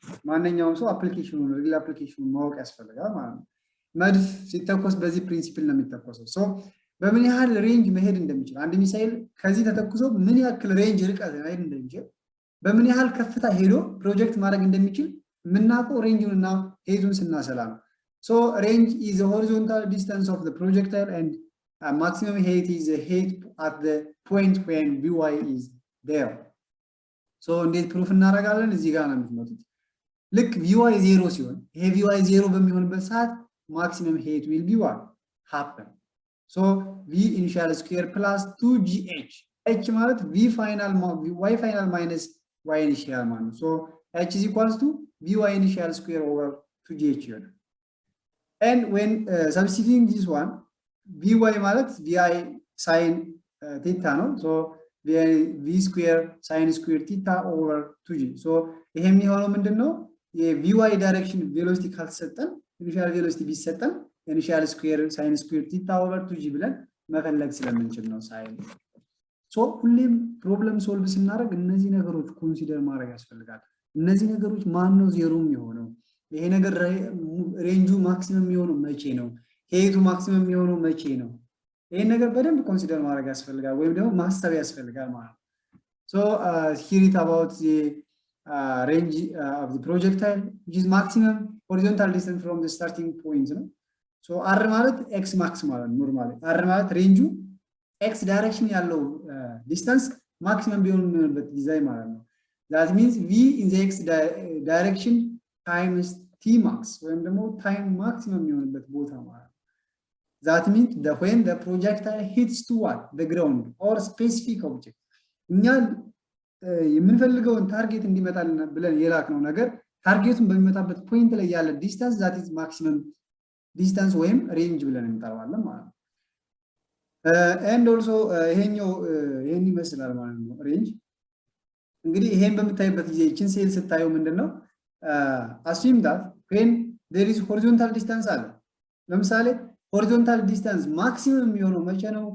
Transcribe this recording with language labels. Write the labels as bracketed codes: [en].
[am] ማንኛውም ሰው አፕሊኬሽኑን ሪል አፕሊኬሽኑን ማወቅ ያስፈልጋል ማለት ነው። መድፍ ሲተኮስ በዚህ ፕሪንሲፕል ነው የሚተኮሰው so በምን ያህል ሬንጅ መሄድ እንደሚችል አንድ ሚሳኤል ከዚህ ተተኩሶ ምን ያክል ሬንጅ ርቀት መሄድ እንደሚችል በምን ያህል ከፍታ ሄዶ ፕሮጀክት ማድረግ እንደሚችል ምናውቀው ሬንጁንና ሄቱን ስናሰላ ነው. [en] so range is the horizontal distance of the projectile and maximum height is the height at the point when vy is there. so [am] እንዴት ፕሩፍ እናደርጋለን እዚህ ጋር ነው የምትመጡት ልክ vy 0 ሲሆን ይሄ vy 0 በሚሆንበት ሰዓት [en] maximum height will be what happen so v initial square plus 2gh h ማለት v final y final minus y initial ማለት ነው. so h is equals to vy initial square over 2gh ይሆናል. [am] and when substituting this one vy ማለት vi sin theta ነው so [en] v square sin square theta over 2g [am] so ይሄ የሚሆነው ምንድነው የvy ዳይሬክሽን ቬሎሲቲ ካልተሰጠን ኢኒሺያል ቬሎሲቲ ቢሰጠን ኢኒሺያል ስኩዌር sin square theta over 2g ብለን መፈለግ ስለምንችል ነው sin so ሁሌም ፕሮብለም ሶልቭ ስናደርግ እነዚህ ነገሮች ኮንሲደር ማድረግ ያስፈልጋል። እነዚህ ነገሮች ማን ነው ዜሮ የሚሆነው ይሄ ነገር ሬንጁ ማክሲመም የሚሆነው መቼ ነው ሄቱ ማክሲመም የሚሆነው መቼ ነው ይሄን ነገር በደንብ ኮንሲደር ማድረግ ያስፈልጋል ወይም ደግሞ ማስተብ ያስፈልጋል ማለት ነው. [en] so here it about the range of the projectile which is maximum horizontal distance from the starting point ነው. [am] so r ማለት x max ማለት ኖርማሊ r ማለት ሬንጁ x ዳይሬክሽን ያለው ዲስታንስ ማክሲመም ቢሆንበት ዲዛይን ማለት ነው. [en] that means v in the x direction times t max ወይም ደግሞ time maximum የሚሆንበት ቦታ ማለት ነው. that means when the projectile hits to what the ground or specific object እኛ [am] የምንፈልገውን ታርጌት እንዲመጣልን ብለን የላክነው ነገር ታርጌቱን በሚመጣበት ፖይንት ላይ ያለ ዲስታንስ [en] that is maximum distance [am] ወይም ሬንጅ ብለን እንጠራዋለን ማለት ነው። and also ይሄን ይመስላል ማለት ነው ሬንጅ። እንግዲህ ይሄን በምታይበት ጊዜ እቺን ሴል ስታዩ ምንድነው [en] assume that when there is horizontal distance [am] አለ። ለምሳሌ horizontal distance maximum የሚሆነው መቼ ነው?